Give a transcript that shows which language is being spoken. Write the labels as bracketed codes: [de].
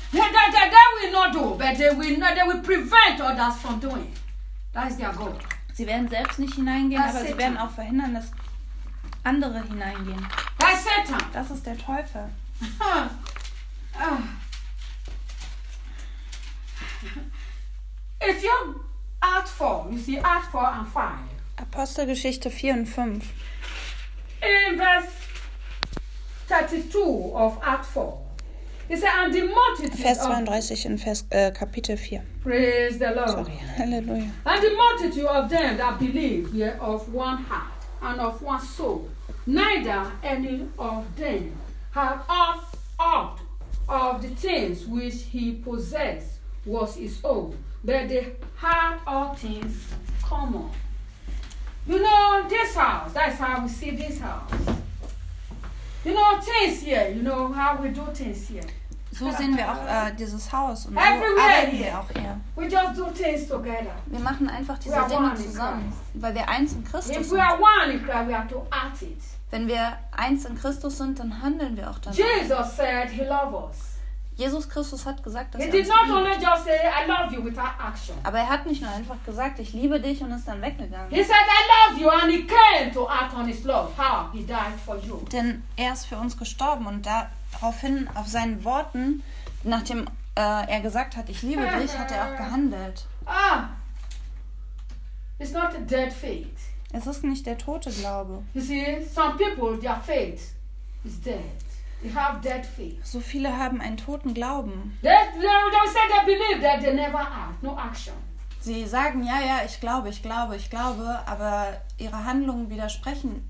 [en] They will not do, but they will prevent others from doing. That is their goal. [de] Sie werden selbst nicht hineingehen, aber sie werden auch verhindern, dass andere hineingehen. [en] That's Satan. [de] Das ist der Teufel. [en] If you act for, you see, act for and five. [de] Apostelgeschichte 4 und 5. [en] In verse 32 of act 4. He said, and the multitude [de] Vers 32 in Vers, Kapitel 4. [en] Praise the Lord. Sorry. Halleluja. And the multitude of them that believe were of one heart and of one soul. Neither any of them had aught of the things which he possessed was his own, but they had all things common. You know, this house, that's how we see this house. You know, things here, you know how we do things here. [de] So sehen wir auch dieses Haus und so arbeiten wir auch hier. [en] We just do things together. [de] Wir machen einfach diese Dinge zusammen, weil wir eins in Christus [en] If We are one in Christ, we have to act it. [de] Wenn wir eins in Christus sind, dann handeln wir auch danach. [en] Jesus said he loves us. [de] Jesus Christus hat gesagt, dass er uns liebt. Aber er hat nicht nur einfach gesagt, ich liebe dich und ist dann weggegangen. [en] He said, I love you, and he came to act on his love. How? He died for you. [de] Denn er ist für uns gestorben und daraufhin auf seinen Worten, nachdem er gesagt hat, ich liebe dich, hat er auch gehandelt. [en] Ah, it's not a dead faith. [de] Es ist nicht der tote Glaube. [en] You see, some people, their faith is dead. They have dead faith. [de] So viele haben einen toten Glauben. [en] They say they believe that they never act, no action. [de] Sie sagen, ja, ich glaube, aber ihre Handlungen widersprechen